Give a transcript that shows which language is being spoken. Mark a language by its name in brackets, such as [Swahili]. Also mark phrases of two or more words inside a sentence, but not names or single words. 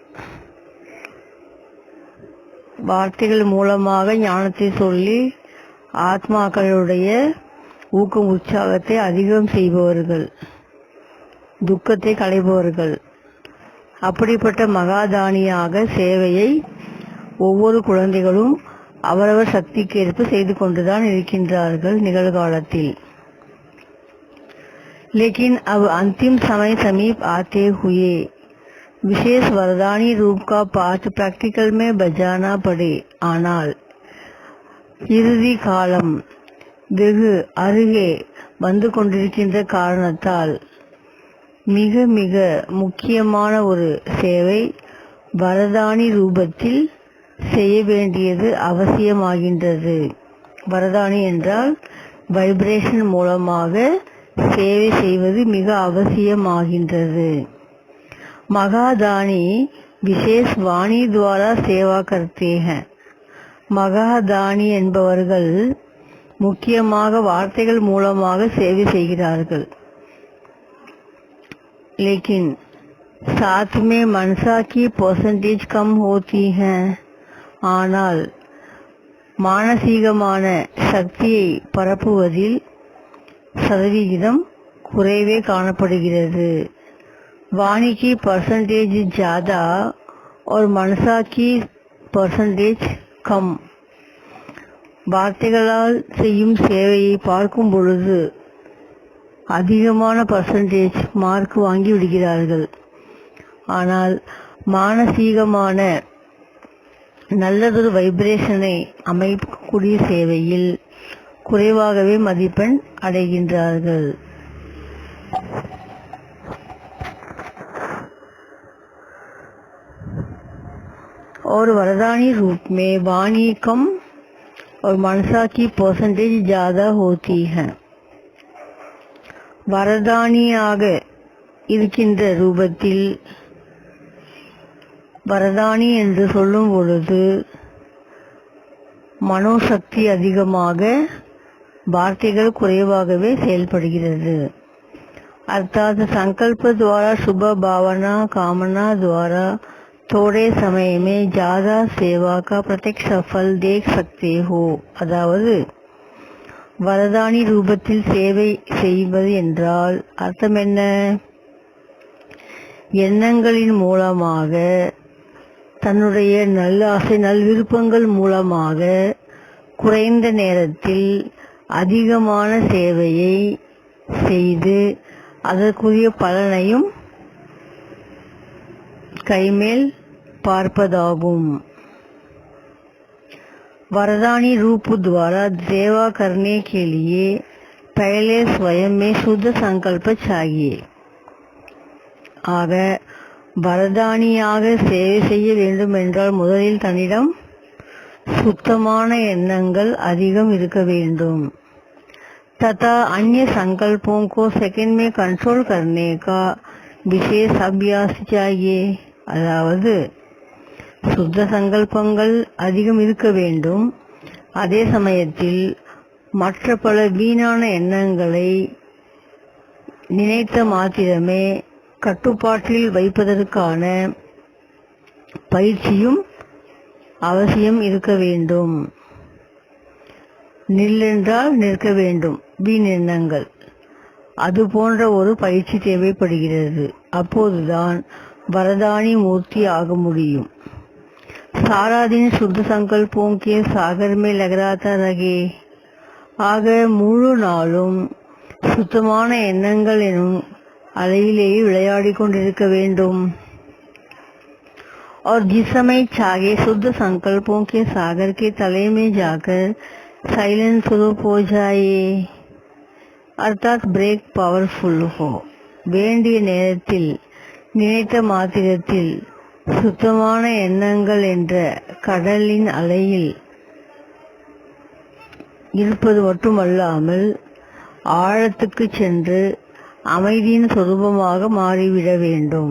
[Tamil] வார்த்தைகள் மூலமாக ஞானத்தை சொல்லி ஆத்மாக்களுடைய ஊக்கம் உற்சாகத்தை அதிகம் செய்பவர்கள், துக்கத்தை களைபவர்கள். அப்படிப்பட்ட மகாதானியாக சேவையை ஒவ்வொரு குழந்தைகளும் அவரவர் சக்திக்கேற்ப செய்து கொண்டுதான் இருக்கின்றார்கள் நிகழ்காலத்தில். [Hindi] लेकिन अब अंतिम समय समीप आते हुए विशेष वरदानी रूप का पाठ प्रैक्टिकल में बजाना पड़े. [Tamil] ஆனால் இறுதி காலம் வெகு அருகே வந்து கொண்டிருக்கின்ற காரணத்தால் மிக மிக முக்கியமான ஒரு சேவை வரதானி ரூபத்தில் செய்ய வேண்டியது அவசியமாகின்றது. வரதானி என்றால் வைப்ரேஷன் மூலமாக சேவை செய்வது மிக அவசியமாகின்றது. [Hindi] महादानी विशेष वाणी द्वारा सेवा करते हैं. [Tamil] மகாதானி என்பவர்கள் முக்கியமாக வார்த்தைகள் மூலமாக சேவை செய்கிறார்கள். [Hindi] लेकिन साथ में मनसा की परसेंटेज कम होती है. [Tamil] ஆனால் மானசீகமான சக்தியை பரப்புவதில் சதவிகிதம் குறைவே காணப்படுகிறது. [Hindi] वाणी की परसेंटेज ज्यादा और मनसा की परसेंटेज कम. [Tamil] வார்த்தைகளால் செய்யும் சேவையை பார்க்கும் பொழுது அதிகமான [English] percentage mark [Tamil] வாங்கி விடுகிறார்கள். ஆனால் மானசீகமான நல்லதொரு வைப்ரேஷனை அமைக்கக்கூடிய சேவையில் குறைவாகவே மதிப்பெண் அடைகின்றார்கள். [Hindi] और वरदानी रूप में वाणी कम और मनसा की परसेंटेज ज्यादा होती है. [Tamil] வரதானியாக இருக்கின்ற ரூபத்தில் வரதானி என்று சொல்லும் பொழுது மனோசக்தி அதிகமாக, வார்த்தைகள் குறைவாகவே செயல்படுகிறது. [Hindi] अर्थात संकल्प द्वारा शुभ भावना कामना द्वारा थोड़े समय में ज्यादा सेवा का प्रत्यक्ष फल देख सकते हो. [Tamil] அதாவது வரதானி ரூபத்தில் சேவை செய்வது என்றால் அர்த்தம் என்ன? எண்ணங்களின் மூலமாக, தன்னுடைய நல்லாசை நல்விருப்பங்கள் மூலமாக குறைந்த நேரத்தில் அதிகமான சேவையை செய்து அதற்குரிய பலனையும் கைமேல் பார்ப்பதாகும். [Hindi] वरदानी रूप द्वारा सेवा करने के लिए पहले स्वयं में शुद्ध संकल्प चाहिए. [Tamil] ஆக வரதானியாக சேவை செய்ய வேண்டும் என்றால் முதலில் தன்னிடம் சுத்தமான எண்ணங்கள் அதிகம் இருக்க வேண்டும். [Hindi] तथा अन्य संकल्पों को सेकंड में कंट्रोल करने का विशेष अभ्यास चाहिए. [Tamil] அதாவது சுத்த சங்கல்பங்கள் அதிகம் இருக்க வேண்டும். அதே சமயத்தில் மற்ற பல வீணான எண்ணங்களை நினைத்த மாத்திரமே கட்டுப்பாட்டில் வைப்பதற்கான பயிற்சியும் அவசியம் இருக்க வேண்டும். நில்லென்றால் நிற்க வேண்டும் வீண் எண்ணங்கள், அது போன்ற ஒரு பயிற்சி தேவைப்படுகிறது. அப்போதுதான் வரதானி மூர்த்தி ஆக முடியும். [Hindi] सारा दिन शुद्ध संकल्पों के सागर में लहराता रहे. [Tamil] ஆக முழு நாளும் சுத்தமான எண்ணங்கள் எனும் அலையிலேயே விளையாடிக் கொண்டிருக்க வேண்டும். [Hindi] और जिस समय चाहे शुद्ध संकल्पों के सागर के तले में जाकर साइलेंस स्वरूप हो जाए, अर्थात [English] brake powerful [Hindi] हो. [Tamil] வேண்டிய நேரத்தில் நினைத்த மாத்திரத்தில் சுத்தமான எண்ணங்கள் என்ற கடலின் அலையில் இருப்பது மட்டுமல்லாமல் ஆழத்துக்கு சென்று அமைதியின் சொரூபமாக மாறிவிட வேண்டும்.